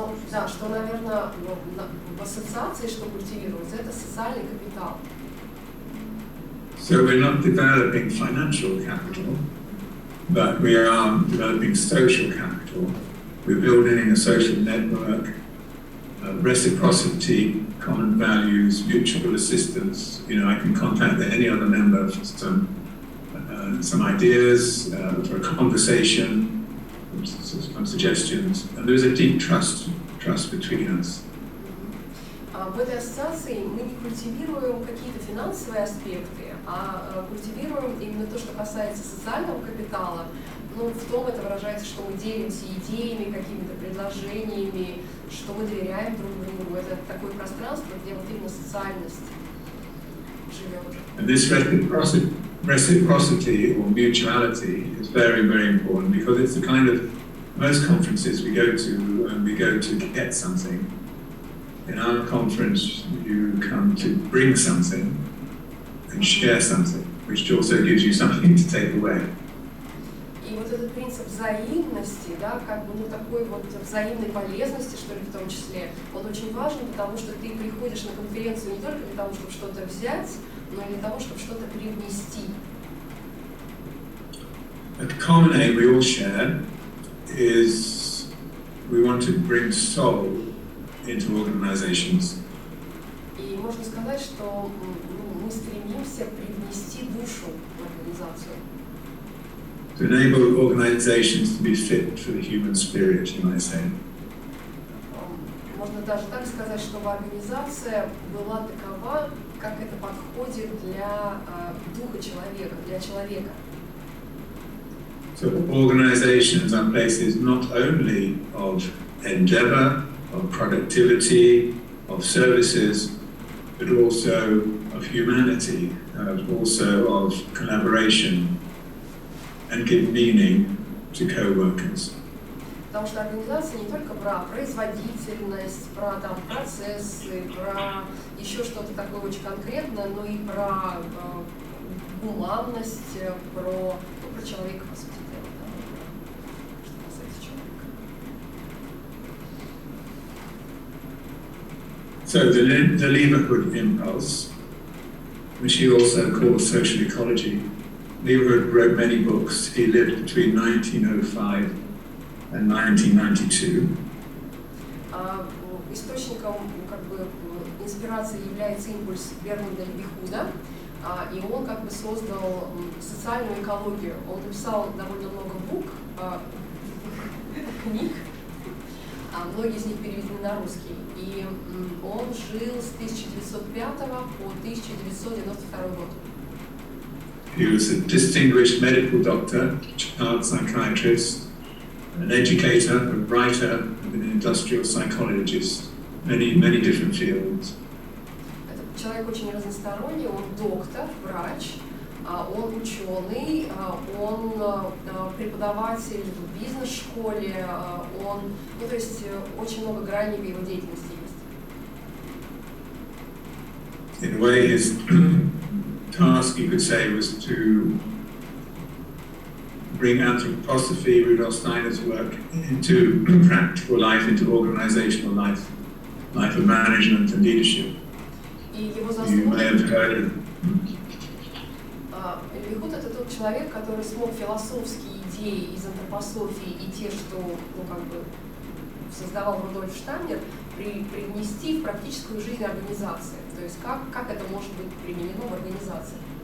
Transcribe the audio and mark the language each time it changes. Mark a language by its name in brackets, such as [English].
[Russian] Да, что, наверное, в ассоциации, что культивируется, это социальный капитал. [English] So we're not developing financial capital, but we are developing social capital. We're building a social network, reciprocity, common values, mutual assistance. You know, I can contact any other member for some ideas, for a conversation, some suggestions, and there's a deep trust between us. [Russian] В этой ассоциации мы не культивируем какие-то финансовые аспекты, а культивируем именно то, что касается социального капитала. Ну, в том это выражается, что мы делимся идеями, какими-то предложениями, что мы доверяем друг другу. Это такое пространство, где вот именно социальность живет. [English] And this reciprocity or mutuality is very, very important because it's the kind of most conferences we go to get something. In our conference, you come to bring something and share something, which also gives you something to take away. [Russian] И вот этот принцип взаимности, да, как бы, ну, такой вот взаимной полезности, что ли, в том числе, он очень важен, потому что ты приходишь на конференцию не только для того, чтобы что-то взять, но и для того, чтобы что-то привнести. [English] A common aim we all share is we want to bring soul into organizations. [Russian] И можно сказать, что мы стремимся привнести душу в организацию. [English] To enable organizations to be fit for the human spirit, you might say. [Russian] Можно даже так сказать, чтобы организация была такова, как это подходит для духа человека, для человека. [English] So organizations are places not only of endeavor, of productivity, of services, but also of humanity, also of collaboration, and give meaning to co-workers. [Russian] Потому что организация не только про производительность, про там процессы, про еще что-то такое очень конкретное, но и про гуманность, про человека, по сути дела, да, что касается человека. [English] So the Leverhood impulse, which he also calls social ecology. Leverhood wrote many books. He lived between 1905 and 1992. [Russian] Источником, как бы, инспирации является импульс Бернарда Левихуда, и он как бы создал социальную экологию. Он написал довольно много книг, многие из них переведены на русский. И он жил с 1905 по 1992 год. [English] He was a distinguished medical doctor, child psychiatrist, an educator, a writer, and an industrial psychologist, many different fields. [Russian] Это человек очень разносторонний, он доктор, врач, он ученый, он преподаватель в бизнес-школе, он, ну, то есть очень много граней в его деятельности есть. [English] In a way, his task, you could say, was to bring anthroposophy, Rudolf Steiner's work, into practical life, into organizational life, life of management and leadership. You may have heard of [Russian] Левихут — это тот человек, который смог философские идеи из антропософии и те, что создавал Рудольф Штайнер, привнести в практическую жизнь организации. То есть как это может быть применено в организации.